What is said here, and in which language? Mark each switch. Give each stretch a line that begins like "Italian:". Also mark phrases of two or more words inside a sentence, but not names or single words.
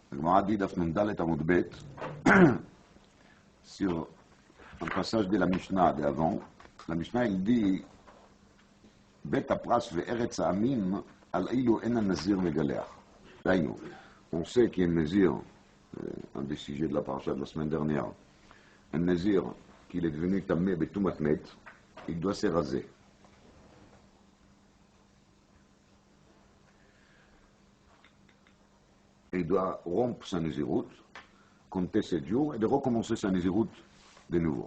French: l'Agmara dit d'Afnun
Hebrew: ד עמוד ב,
French: sur un passage de la Mishnah d'avant, la Mishnah il dit
Hebrew: בית הפרס וארץ העמים על אלו אין נזיר מגלח.
French: D'ailleurs, on sait qu'il y a un nazir, un des sujets de la paracha de la semaine dernière, un nazir qu'il est devenu
Hebrew: טמא בטומאת מת,
French: il doit se raser. Il doit rompre sa naziroute, compter 7 jours et de recommencer sa naziroute de nouveau.